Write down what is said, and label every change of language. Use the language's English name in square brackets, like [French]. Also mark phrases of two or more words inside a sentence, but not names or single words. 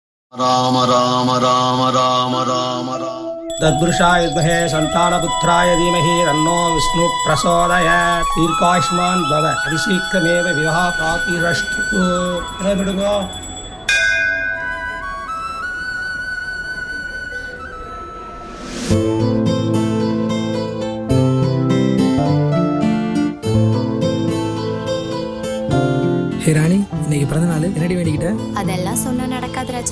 [Sanskrit] राम राम राम राम राम राम तत्पुरुषाय विद्महे सन्तानपुत्राय धीमहि तन्नो विष्णु प्रचोदयात् दीर्घायुष्मान् भव अतिशीघ्रमेव विवाह प्राप्तिरस्तु बिडुगो [Tamil] ஹே ராணி, இன்னைக்கு பிறந்த நாள் என்னடி வேண்டிக்கிட்ட? அதெல்லாம் சொன்னா நடக்காது ராஜா.